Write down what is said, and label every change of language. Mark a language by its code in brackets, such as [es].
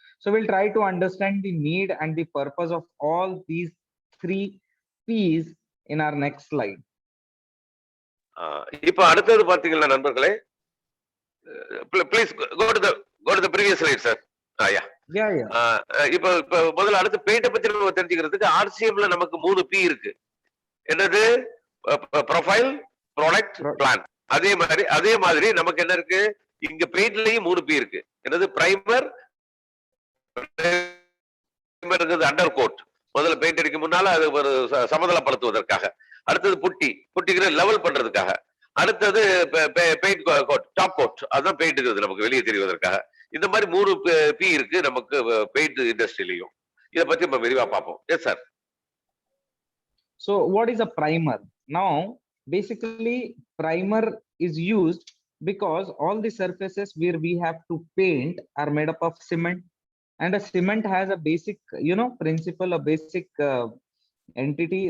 [en] So we'll try to understand the need and the purpose of all these 3 P's in our next slide. [ta] இப்ப அடுத்தது பாத்தீங்கன்னா நண்பர்களே, [en] please go to the previous slide, sir. Yeah. [ta] இப்ப முதல்ல அடுத்து paint பத்தி நம்ம தெரிஞ்சுக்கிறதுக்கு RCMல நமக்கு 3 P இருக்கு. என்னது, ப்ரொஃபைல், ப்ராடக்ட், பிளான். அதே மாதிரி நமக்கு என்ன இருக்கு, இங்க பெயிண்ட்லயும் 3 P இருக்கு. என்னது, பிரைமர், அண்டர் கோட், முதல்ல பெயிண்ட் அடிக்கும் முன்னால அது ஒரு சமதளப்படுத்துவதற்காக. அடுத்தது புட்டிக்கிற லெவல் பண்றதுக்காக. அடுத்தது பெயிண்ட் கோட், டாப் கோட், அதுதான் பெயிண்ட் நமக்கு வெளியே தெரிவதற்காக. இந்த மாதிரி 3 P இருக்கு நமக்கு பெயிண்ட் இண்டஸ்ட்ரியிலையும். இத பத்தி நம்ம விரிவா பார்ப்போம். [en] Yes sir. So what is a primer? Now basically primer is used because all the surfaces where we have to paint are made up of cement, and a cement has a basic principle, a basic entity.